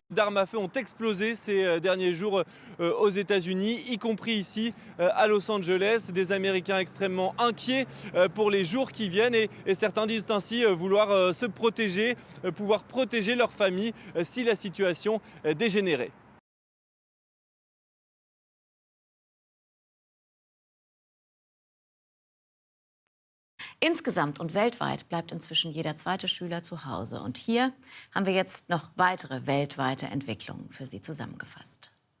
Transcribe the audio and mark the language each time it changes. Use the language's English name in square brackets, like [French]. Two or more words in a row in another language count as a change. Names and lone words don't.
[French] D'armes à feu ont explosé ces derniers jours aux États-Unis, y compris ici à Los Angeles. Des Américains extrêmement inquiets pour les jours qui viennent et certains disent ainsi vouloir se protéger, pouvoir protéger leur famille si la situation dégénérait. [German] Insgesamt und weltweit bleibt inzwischen jeder zweite Schüler zu Hause. Und hier haben wir jetzt noch weitere weltweite Entwicklungen für Sie zusammengefasst.